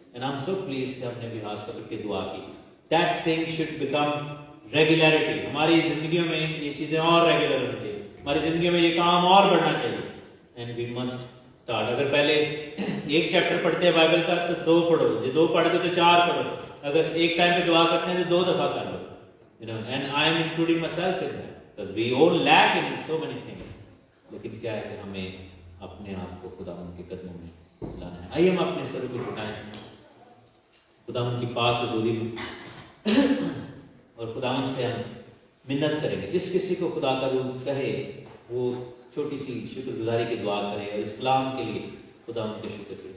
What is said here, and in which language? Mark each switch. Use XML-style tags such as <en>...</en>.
<en>and I am so pleased</en> <ur>کہ ہم نے بھی ہاتھ پکڑ کے دعا کی.</ur> <en>That thing should become regularity.</en> <ur>ہماری زندگیوں میں یہ چیزیں اور ریگولر ہونی چاہیے, ہماری زندگیوں میں یہ کام اور بڑھنا چاہیے.</ur> <en>And we must start.</en> <ur>اگر پہلے ایک چیپٹر پڑھتے ہیں بائبل کا تو 2 پڑھو, جو 2 پڑھ گئے تو 4 پڑھو. اگر ایک ٹائم پہ دعا کرتے ہیں تو 2 دفعہ کر لو.</ur> <en>And I am including myself in that, because we all lack in so many things.</en> <ur>لیکن کیا ہے کہ ہمیں اپنے آپ کو خداوند کے قدموں میں لانا ہے. آئیے ہم اپنے سر کو جھکائیں خداوند کی پاک حضوری میں اور خداوند سے ہم منت کریں گے. جس کسی کو خدا کا روح کہے وہ چھوٹی سی شکر گزاری کی دعا کرے اور اس کلام کے لیے خداوند کا شکر کرے.</ur>